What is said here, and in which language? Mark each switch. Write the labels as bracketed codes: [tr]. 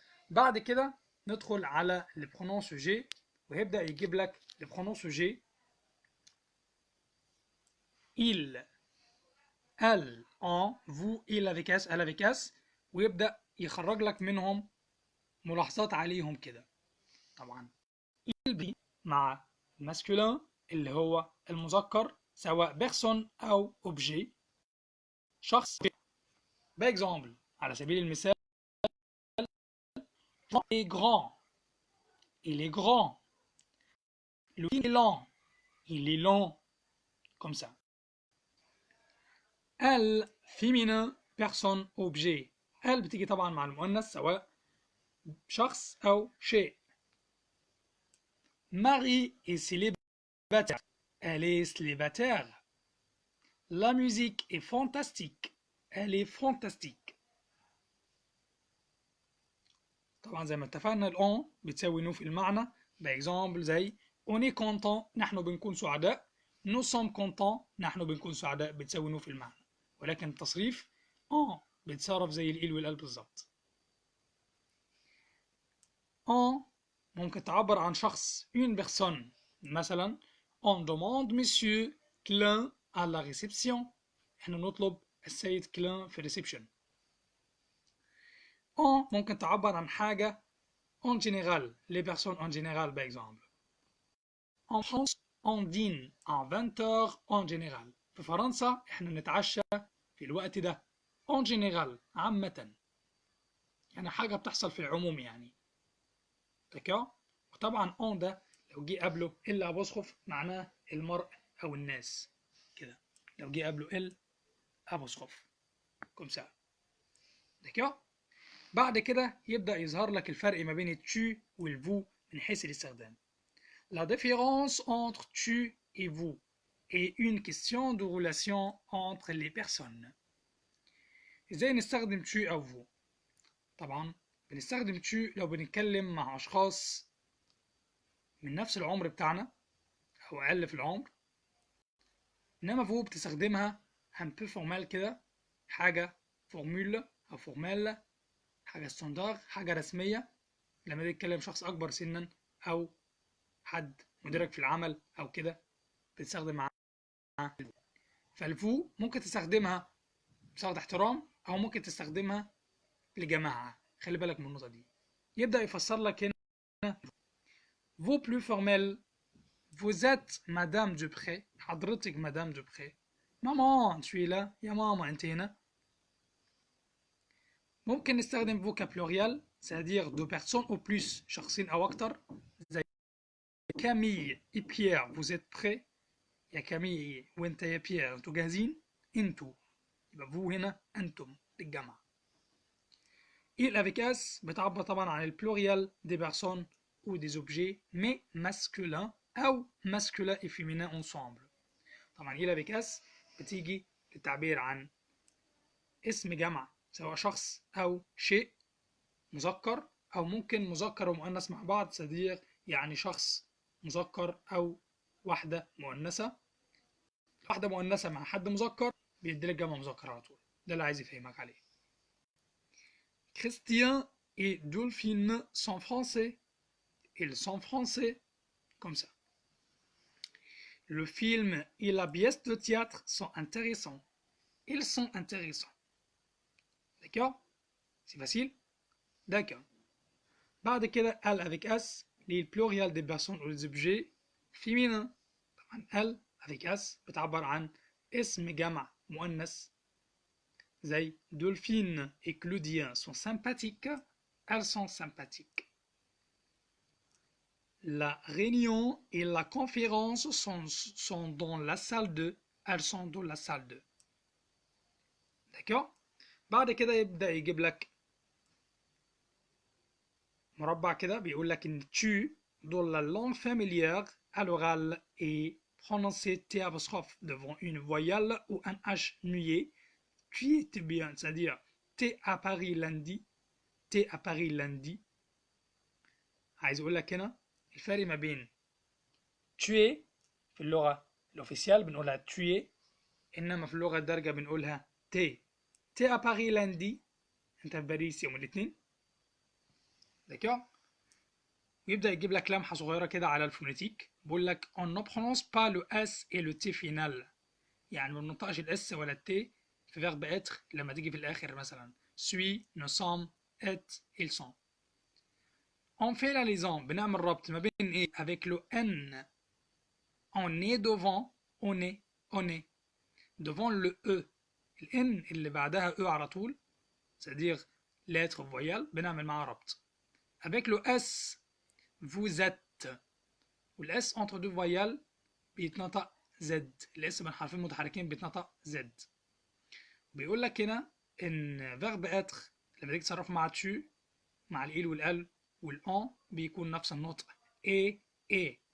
[ar] بعد كده ندخل على البرونون سوجي، وهيبدأ يجيب لك البرونون سوجي [fr] il، elle، on، vous، il avec s، [ar] elle avec s، ويبدأ يخرج لك منهم ملاحظات عليهم كده. طبعا il بي مع الماسكولين اللي هو المذكر سواء بيرسون أو objet، شخص. باكزامبل على سبيل المثال [fr] il est grand، il est grand. Lui il est lent، il est lent comme ça. elle féminin personne objet، elle [ar] بتيجي طبعا مع المؤنث سواء شخص أو شيء. [fr] Marie est célibataire. Elle est célibataire. La musique est fantastique. Elle est fantastique. [ar] طبعا زي ما اتفقنا الأون بتساوي نو في المعنى. بإكزامبل زي [fr] on est content [ar] نحن بنكون سعداء. [fr] nous sommes contents [ar] نحن بنكون سعداء بتساوي نو في المعنى. ولكن التصريف on بيتصرف زي الإل والال بالظبط. on ممكن تعبر عن شخص une personne. [fr] مثلا on demande monsieur Klein à la réception. [ar] احنا نطلب السيد كلين في الريسبشن. [fr] on [ar] ممكن تعبر عن حاجة [fr] en général, les personnes en général par exemple. En France on dîne à 20h en général. [ar] في فرنسا احنا نتعشى في الوقت ده [fr] en général [ar] عامة. يعني حاجة بتحصل في العموم يعني. [fr] d'accord. [ar] وطبعا on ده لو جه قبله إلا أبوسخف معناه المرء أو الناس كده. لو جه قبله ال أبوسخف comme ça. [fr] d'accord. [ar] بعد كده يبدأ يظهر لك الفرق ما بين التو والفو من حيث الاستخدام. [fr] La différence entre tu et vous est une question de relation entre les personnes. [ar] ازاي نستخدم tu أو vous؟ طبعا بنستخدم tu لو بنتكلم مع أشخاص من نفس العمر بتاعنا أو أقل في العمر. إنما vous بتستخدمها [fr] un peu formel [ar] كده، حاجة فورمول أو فورمال، حاجة ستاندار، حاجة رسمية لما تتكلم شخص أكبر سنا أو حد مدرك في العمل أو كده بتستخدم معاه. فالفو ممكن تستخدمها بصيغة احترام أو ممكن تستخدمها لجماعة. خلي بالك من النقطة دي. يبدأ يفسر لك هنا [fr] vous plus formel vous êtes madame Dupré. [ar] حضرتك مدام دوبخي. [fr] ماما tu es là. [ar] يا ماما أنت هنا. ممكن نستخدم فو كبلوريال [fr] c'est-à-dire deux personnes ou plus، [ar] شخصين أو أكتر. [fr] زي كاميل et بيير vous êtes prêts. [ar] يا كاميل وانت يا بيير انتوا جاهزين. انتوا يبقى فو هنا انتم للجمع. [fr] il avec s [ar] بتعبر طبعا عن البلوريال [fr] des personnes ou des objets mais masculin او masculin et féminin ensemble. [ar] طبعا il avec s بتيجي للتعبير عن اسم جمع سواء شخص او شيء مذكر او ممكن مذكر ومؤنث مع بعض صديق، يعني شخص مذكر او واحدة مؤنثة. واحدة مؤنثة مع حد مذكر بيديلك جمع مذكر على طول. ده اللي عايز يفهمك عليه. [fr] Christian et Dolphine sont français. Ils sont français comme ça. Le film et la pièce de théâtre sont intéressants. Ils sont intéressants. D'accord. C'est facile. D'accord. [ar] بعد كده ال [fr] avec s للبلوريال des personnes ou des objets féminins. [ar] طبعا ال avec s بتعبر عن اسم جمع مؤنث زي [fr] Dolphine et Claudien sont sympathiques. Elles sont sympathiques. La réunion et la conférence sont dans la salle 2. Elles sont dans la salle 2. D'accord. [ar] بعد كده يبدأ يجيب لك مربع كده بيقول لك ان [fr] tu dans la langue familière à l'oral est prononcé t apostrophe devant une voyelle ou un h muet. Tu étais bien, c'est-à-dire t'es à Paris lundi. t'es à Paris lundi. [ar] عايز اقول لك هنا الفرق ما بين tu es في اللغة الأوفيسيال بنقولها tu es، إنما في اللغة الدارجة بنقولها [fr] t'es. t'es à Paris lundi. [ar] أنت في باريس يوم الاثنين. [fr] d'accord. [ar] ويبدأ يجيب لك لمحة صغيرة كده على الفونيتيك. بيقول لك [fr] on ne prononce pas le s et le t final. [ar] يعني ما بننطقش الاس ولا التي في verbe être لما تيجي في الآخر مثلا [fr] suis, nous sommes, êtes, ils sont. On fait la liaison [ar] بنعمل ربط ما بين ايه [fr] avec le n. on est devant on est devant le e. [ar] ال n اللي بعدها e على طول [fr] c'est-à-dire lettre voyelle [ar] بنعمل معاها ربط. [fr] avec le s vous êtes والاس entre deux voyelles بيتنطق z. [ar] الاس بين حرفين متحركين بيتنطق z. بيقول لك هنا ان [fr] verbe être [ar] لما تيجي تصرفه مع tu مع ال والال والان بيكون نفس النطق ايه.